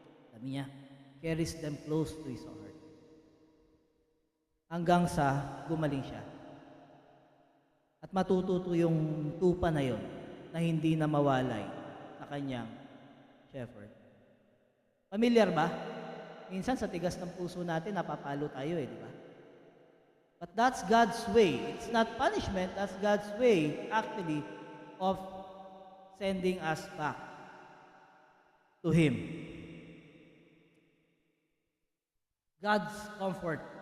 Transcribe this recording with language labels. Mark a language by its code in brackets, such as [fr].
[tl] Sabi niya, [en] carries them close to His heart. [tl] Hanggang sa gumaling siya. At matututo yung tupa na yon na hindi na mawalay sa kanyang shepherd. Familiar ba? Minsan sa tigas ng puso natin, napapalo tayo di ba? [en] But that's God's way. It's not punishment, that's God's way, actually, of sending us back to Him. God's comfort.